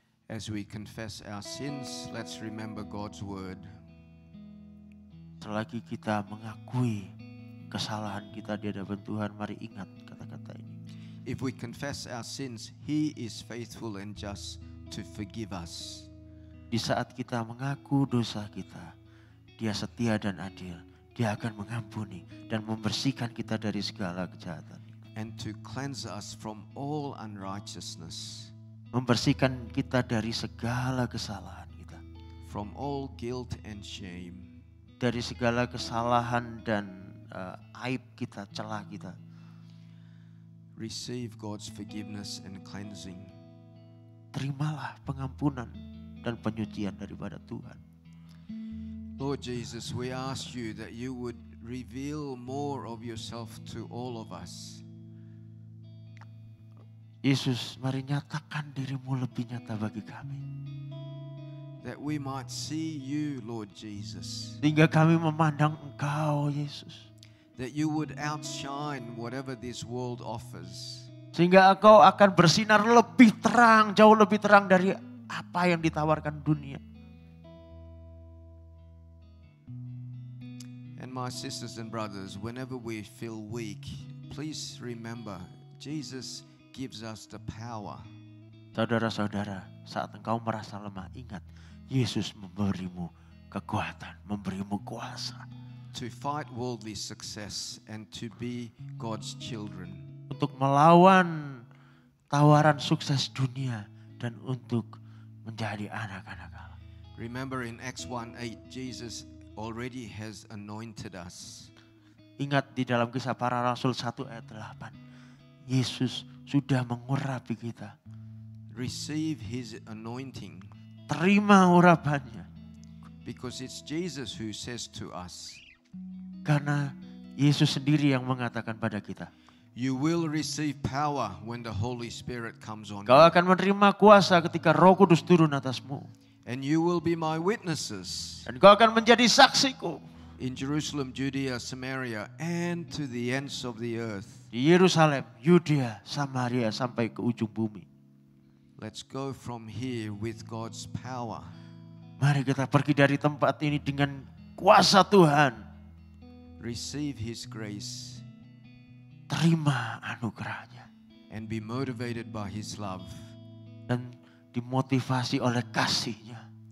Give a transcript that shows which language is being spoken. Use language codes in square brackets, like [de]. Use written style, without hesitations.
[en] As we confess our sins, let's remember God's word. [id] Selagi kita mengakui kesalahan kita di hadapan Tuhan, mari ingat kata-kata ini. [en] If we confess our sins, He is faithful and just to forgive us. [id] Di saat kita mengaku dosa kita, Dia setia dan adil. Dia akan mengampuni dan membersihkan kita dari segala kejahatan. [en] And to cleanse us from all unrighteousness, [id] Membersihkan kita dari segala kesalahan kita. [en] from all guilt and shame. [id] Dari segala kesalahan dan aib kita, celah kita. [en] Receive God's forgiveness and cleansing. [id] Terimalah pengampunan dan penyucian daripada Tuhan. [en] Lord Jesus, we ask you that you would reveal more of yourself to all of us. [id] Yesus, mari nyatakan dirimu lebih nyata bagi kami. [en] That we might see you, Lord Jesus. [id] Sehingga kami memandang Engkau, Yesus. [en] That you would outshine whatever this world offers. [id] Sehingga Engkau akan bersinar lebih terang, jauh lebih terang dari apa yang ditawarkan dunia. [en] And my sisters and brothers, whenever we feel weak, please remember Jesus gives us the power. [id] Saudara-saudara, saat engkau merasa lemah, ingat Yesus memberimu kekuatan, memberimu kuasa. [en] To fight worldly success and to be God's children. [id] Untuk melawan tawaran sukses dunia dan untuk menjadi anak-anak Allah. [en] Remember in Acts 1:8, Jesus already has anointed us. [id] Ingat di dalam Kisah Para Rasul 1 ayat 8. Yesus sudah mengurapi kita. [en] Receive His anointing. [id] Terima urapannya. [en] Because it's Jesus who says to us, [id] Karena Yesus sendiri yang mengatakan pada kita. [en] you will receive power when the Holy Spirit comes on [id] Kau [en] you. [id] akan menerima kuasa ketika Roh Kudus turun atasmu. [en] And you will be my witnesses [id] Dan kau akan menjadi saksiku. [en] in Jerusalem, Judea, Samaria, and to the ends of the earth. [id] Di Yerusalem, Yudea, Samaria sampai ke ujung bumi. [en] Let's go from here with God's power. [id] Mari kita pergi dari tempat ini dengan kuasa Tuhan. [en] Receive His grace [id] Terima anugerahnya. [en] and be motivated by His love [id] Dan dimotivasi oleh kasihnya